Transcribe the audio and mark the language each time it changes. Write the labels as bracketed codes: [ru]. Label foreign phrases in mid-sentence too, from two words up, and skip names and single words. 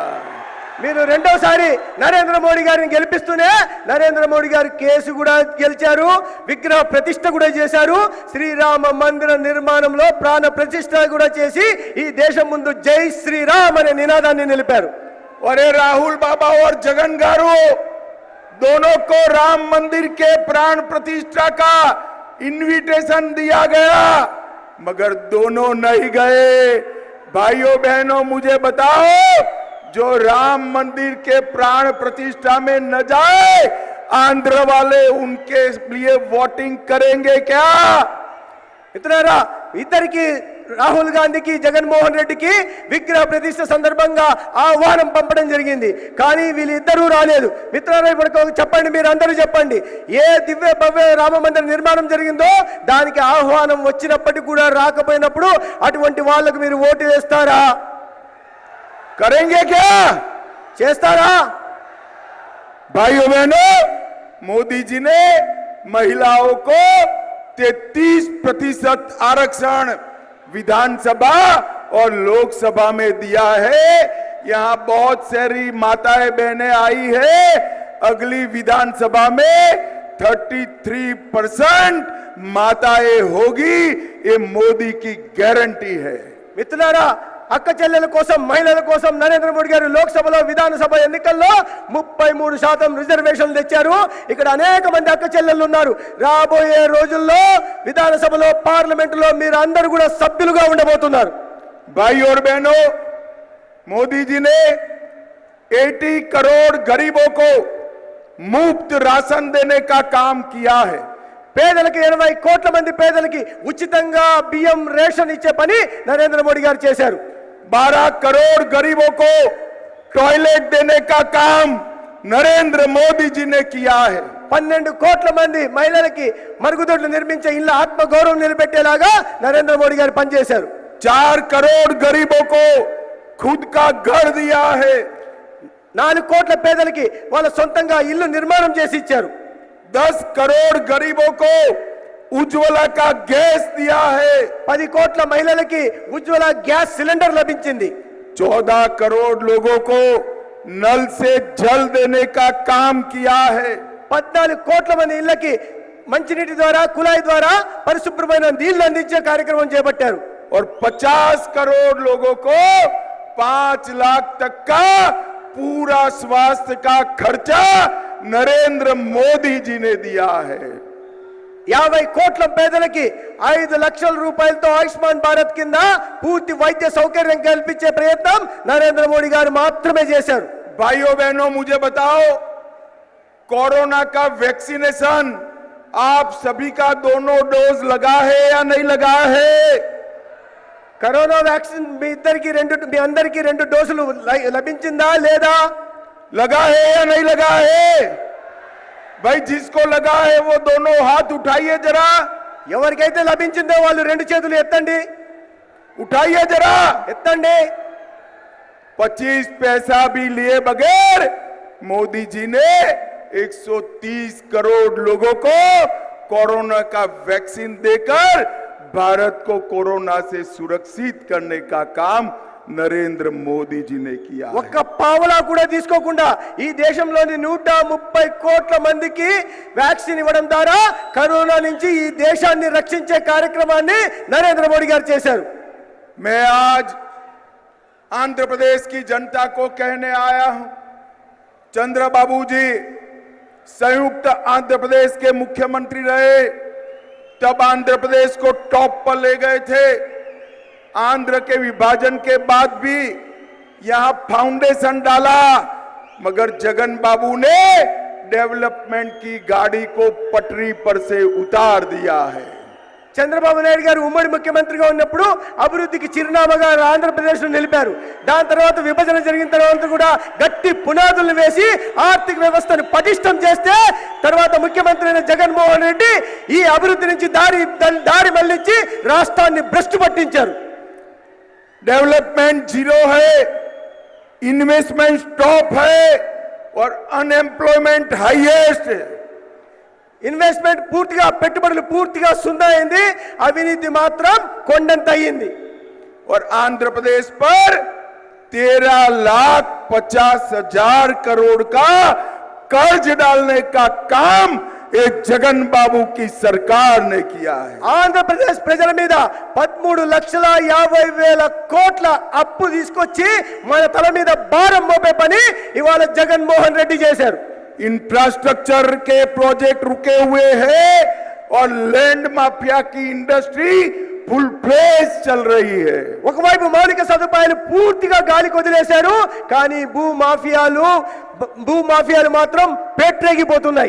[te] మీరు రెండోసారి నరేంద్ర మోడీ గారిని గెలిపిస్తూనే నరేంద్ర మోడీ గారు కేసు కూడా గెలిచారు, విగ్రహ ప్రతిష్ఠ కూడా చేశారు, శ్రీరామ మందిర నిర్మాణంలో ప్రాణ ప్రతిష్ఠ కూడా చేసి ఈ దేశం ముందు జై శ్రీరామ్ అనే నినాదాన్ని నిలిపారు. [hi] अरे राहुल बाबा और जगन गारू, दोनों को राम मंदिर के प्राण प्रतिष्ठा का इनविटेशन दिया गया, मगर दोनों नहीं गए। भाइयों बहनों, मुझे बताओ, जो राम मंदिर के प्राण प्रतिष्ठा में न जाए, आंध्र वाले उनके लिए वोटिंग करेंगे क्या? [te] మిత్రులారా, ఇద్దరికి రాహుల్ గాంధీకి జగన్మోహన్ రెడ్డికి విగ్రహ ప్రతిష్ఠ సందర్భంగా ఆహ్వానం పంపడం జరిగింది, కానీ వీళ్ళిద్దరూ రాలేదు. మిత్రులారా, ఇప్పుడు చెప్పండి, మీరు అందరూ చెప్పండి, ఏ దివ్య భవ్య రామ మందిర నిర్మాణం జరిగిందో దానికి ఆహ్వానం వచ్చినప్పటికీ కూడా రాకపోయినప్పుడు అటువంటి వాళ్ళకు మీరు ఓటు వేస్తారా? [hi] करेंगे क्या? [te] చేస్తారా? [hi] भाइयों बहनों, मोदी जी ने महिलाओं को 33% आरक्षण विधानसभा और लोकसभा में दिया है। यहां बहुत सारी माताएं बहनें आई है। अगली विधानसभा में 33% माताएं होगी, ये मोदी की गारंटी है। [te] మిత్రులారా, అక్క చెల్లెల కోసం, మహిళల కోసం నరేంద్ర మోడీ గారు లోక్సభలో విధానసభ ఎన్నికల్లో 33% రిజర్వేషన్లు తెచ్చారు. ఇక్కడ అనేక మంది అక్క చెల్లెళ్ళు ఉన్నారు. రాబోయే రోజుల్లో విధానసభలో, పార్లమెంటులో మీరు అందరూ కూడా సభ్యులుగా ఉండబోతున్నారు. [hi] भाई और बहनों, मोदी जी ने 80 करोड़ गरीबों को मुफ्त राशन देने का काम किया है। [te] పేదలకు 80 కోట్ల మంది పేదలకి ఉచితంగా బియ్యం రేషన్ ఇచ్చే పని నరేంద్ర మోడీ గారు చేశారు. [hi] 12 करोड़ गरीबों को टॉयलेट देने का काम नरेंद्र मोदी जी ने किया है। [te] 12 కోట్ల మంది మహిళలకి మరుగుదొడ్లు నిర్మించే ఇళ్ళ ఆత్మ గౌరవం నిలబెట్టేలాగా నరేంద్ర మోడీ గారు పనిచేశారు. [hi] 4 करोड़ गरीबों को खुद का घर दिया है। [te] 4 కోట్ల పేదలకి వాళ్ళ సొంతంగా ఇల్లు నిర్మాణం చేసి ఇచ్చారు. [hi] 10 करोड़ गरीबों को उज्ज्वला का गैस दिया है। [te] 10 కోట్ల మహిళలకి ఉజ్వల గ్యాస్ సిలిండర్ లభించింది. [hi] 14 करोड़ लोगों को नल से जल देने का काम किया है। [te] 14 కోట్ల మంది ఇళ్ళకి మంచినీటి ద్వారా, కుళాయి ద్వారా పరిశుభ్రమైన నీళ్లు అందించే కార్యక్రమం చేపట్టారు. [hi] और 50 करोड़ लोगों को 5 लाख तक का पूरा स्वास्थ्य का खर्चा नरेंद्र मोदी जी ने दिया है। [te] 50 కోట్ల పేదలకి 5 లక్షల రూపాయలతో ఆయుష్మాన్ భారత్ కింద పూర్తి వైద్య సౌకర్యం కల్పించే ప్రయత్నం నరేంద్ర మోడీ గారు మాత్రమే చేశారు. [hi] भाइयों बहनों, मुझे बताओ, कोरोना का वैक्सीनेशन आप सभी का दोनों डोज लगा है या नहीं लगा है? [te] కరోనా వ్యాక్సిన్ మీ అందరికీ 2 డోసులు లభించిందా లేదా? [hi] लगा है या नहीं लगा है? भाई, जिसको लगा है वो दोनों हाथ उठाइए जरा। [te] ఎవరికైతే లభించిందో వాళ్ళు 2 చేతులు ఎత్తండి. [hi] उठाइए जरा। [te] ఎత్తండి. [hi] 25 पैसा भी लिए बगैर मोदी जी ने 130 करोड़ लोगों को कोरोना का वैक्सीन देकर भारत को कोरोना से सुरक्षित करने का काम नरेंद्र मोदी जी ने किया। [te] ఒక్క పావలా కూడా తీసుకోకుండా ఈ దేశంలోని 130 కోట్ల మందికి వ్యాక్సిన్ ఇవ్వడం ద్వారా కరోనా నుంచి ఈ దేశాన్ని రక్షించే కార్యక్రమాన్ని నరేంద్ర మోడీ గారు చేశారు. [hi] मैं आज आंध्र प्रदेश की जनता को कहने आया हूं, चंद्रबाबू जी संयुक्त आंध्र प्रदेश के मुख्यमंत्री रहे, तब आंध्र प्रदेश को टॉप पर ले गए थे। आंध्र के विभाजन के बाद भी यहां फाउंडेशन डाला, मगर जगन बाबू ने डेवलपमेंट की गाड़ी को पटरी पर से उतार दिया है। [te] చంద్రబాబు నాయుడు గారు ఉమ్మడి ముఖ్యమంత్రిగా ఉన్నప్పుడు అభివృద్ధికి చిరునామాగా ఆంధ్రప్రదేశ్ను నిలిపారు. దాని తర్వాత విభజన జరిగిన తర్వాత కూడా గట్టి పునాదులను వేసి ఆర్థిక వ్యవస్థను పటిష్టం చేస్తే తర్వాత ముఖ్యమంత్రి అయిన జగన్మోహన్ రెడ్డి ఈ అభివృద్ధి నుంచి దారి మళ్లించి రాష్ట్రాన్ని భ్రష్టు పట్టించారు. [en] development zero [hi] है, [en] investment top [hi] है और [en] unemployment highest [hi] है। [te] ఇన్వెస్ట్మెంట్ పూర్తిగా, పెట్టుబడులు పూర్తిగా సున్నా అయింది, అవినీతి మాత్రం కొండంత అయ్యింది. [hi] और आंध्र प्रदेश पर 13,50,000 करोड़ का कर्ज डालने का काम एक जगन बाबू की सरकार ने किया है। [te] ఆంధ్రప్రదేశ్ ప్రజల మీద 13,50,000 కోట్ల అప్పు తీసుకొచ్చి మన తల మీద భారం మోపే పని ఇవాళ జగన్మోహన్ రెడ్డి చేశారు. [hi] इंफ्रास्ट्रक्चर के प्रोजेक्ट रुके हुए हैं और [en] land mafia [hi] की इंडस्ट्री [en] full fledge [hi] चल रही है। [te] ఒకవైపు మౌలిక సదుపాయాలు పూర్తిగా గాలికి వదిలేశారు, కానీ భూమాఫియాలు మాత్రం పేట్రేగిపోతున్నాయి।